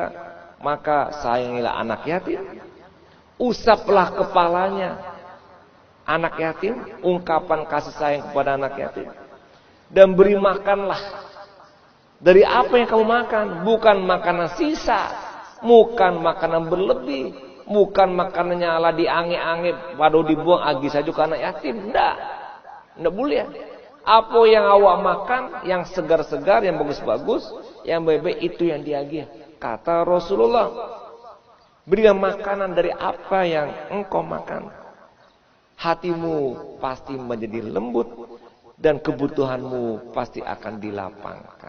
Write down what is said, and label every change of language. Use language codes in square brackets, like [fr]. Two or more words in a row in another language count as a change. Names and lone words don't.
[id] maka sayangilah anak yatim, usaplah kepalanya anak yatim, ungkapan kasih sayang kepada anak yatim, dan beri makanlah dari apa yang kamu makan, bukan makanan sisa, bukan makanan berlebih, bukan makanannya ala diange-ange, pada dibuang agi saja ke anak yatim, enggak boleh. Apa yang awak makan, yang segar-segar, yang bagus-bagus, yang baik-baik, itu yang diagih, kata Rasulullah. Berikan makanan dari apa yang engkau makan. Hatimu pasti menjadi lembut dan kebutuhanmu pasti akan dilapangkan.